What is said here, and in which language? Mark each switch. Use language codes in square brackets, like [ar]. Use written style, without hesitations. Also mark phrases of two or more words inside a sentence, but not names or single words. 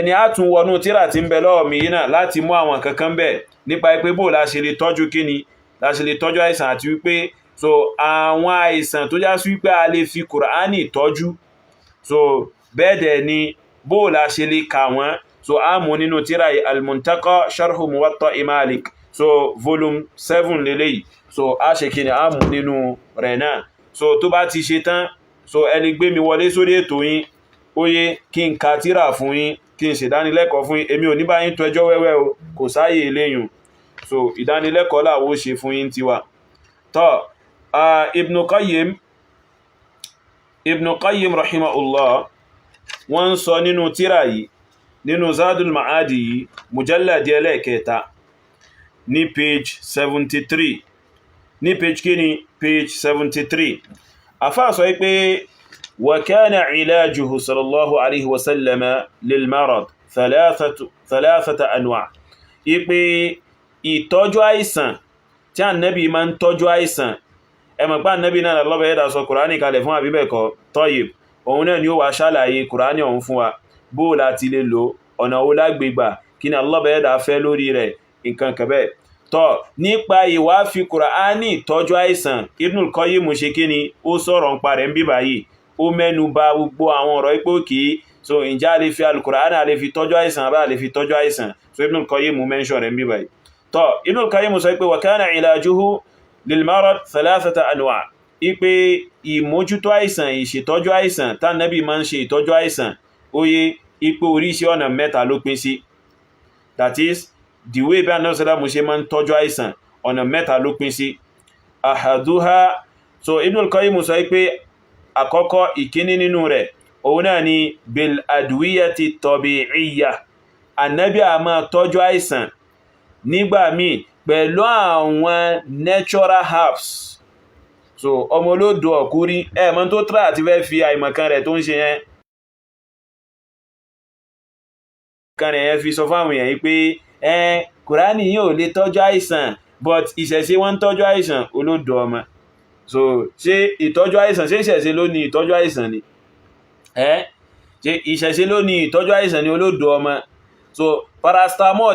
[yo] ni a tún wọnú tírà tí ń bẹ lọ́wọ́ mi yìí náà láti mú àwọn kankan bẹ̀ nípa pé bó la ṣe lè tọ́jú kíni la ṣe lè tọ́jú àìsàn àti wípé so àwọn àìsàn tó já sí wípé a lè fi Kùránì tọ́jú so bẹ́ẹ̀ dẹ̀ ni bó la ṣe lè kà wọ́n so a mú nínú tírà yìí al-Muntaqa sharhu Muwatta Malik so volume 7 lélẹ́yìí so a ṣe kíni a mú nínú rẹ̀ náà so tó bá ti ṣe tán so ẹni gbé mi wọlé sórí ètò yín ó yẹ kí n ka tírà fún yín kí n ṣèdánilẹ́kọ̀ọ́ fún yín èmi ò ní bá yín tó ẹjọ́ wẹ́wẹ́ o kò sáyè eléyùn so ìdánilẹ́kọ̀ọ́ làwọ́ ṣe fún yín tiwa tọ́ Ibn Qayyim rahimahullah wọ́n sọ nínú tírà yìí nínú Zadul Ma'adi yìí mujalladi ẹlẹ́kẹta ní page 73 ní page kíni page 73 afá sọ pé [ar] وكان علاجه صلى الله عليه وسلم للمرض ثلاثة أنواع [yo] ipe ìtọ́jú àìsàn tí Ànábì máa ń tọ́jú àìsàn ẹ mọ̀ pé Ànábì náà lọ́bẹ̀ ẹ̀dà sọ Kùránì kalẹ̀ fún àbíbẹ̀kọ́ Tayyib òun náà ni ó wà ṣàlàyé Kùránì ọ̀hún fún wa bó láti lè lò ọ̀nà wo lágbègbà kí ni lọ́bẹ̀ ẹ̀dà fẹ́ lórí rẹ̀ nǹkan kẹbẹ̀ tọ́ nípa ìwà fi Kùránì tọ́jú àìsàn Ibnul Qayyim ṣe kí ni ó sọ̀rọ̀ ń parẹ́ ń bíbà yìí ó mẹ́nu bà gbogbo àwọn ọ̀rọ̀ ipò kìí so ìjà lè fi Al-Qur'an lè fi tọ́jú àìsàn bá lè fi tọ́jú àìsàn so Ibnul Qayyim mention rẹ̀ ń bíbà yìí tọ́ Ibnul Qayyim sọ pé [ar] وكان علاجه للمرض ثلاثة أنواع' [yo] ipe ìmójútó àìsàn ìṣètọ́jú àìsàn tá Nábì máa ń ṣe ìtọ́jú àìsàn ó yẹ ipò oríṣi ọ̀nà mẹ́ta ló pín sí [en] that is the way [yo] bí Ànábì sallallahu alaihi wasallam ṣe máa ń tọ́jú àìsàn ọ̀nà mẹ́ta ló pín sí ahaduha so Ibnul Qayyim sọ pé àkọ́kọ́ ìkíní nínú rẹ̀ òun náà ni [ar] بالأدوية الطبيعية [yo] Ànábì a máa tọ́jú àìsàn nígbà míì pẹ̀lú àwọn [en] natural herbs [yo] so ọmọ olódò ọ̀kúrí ẹ̀mọ́ tó try àti fẹ́ fi àìmọ̀kan rẹ̀ tó ń ṣe yẹn kan rẹ̀ fi sọ fáwọn èèyàn pé Kùránì yìí ò lè tọ́jú àìsàn but ìṣẹ̀ṣe wọ́n ń tọ́jú àìsàn olódò ọmọ so ṣé ìtọ́jú àìsàn ṣé ìṣẹ̀ṣe ló ní ìtọ́jú àìsàn ni ṣé ìṣẹ̀ṣe ló ní ìtọ́jú àìsàn ni olódò ọmọ so paracetamol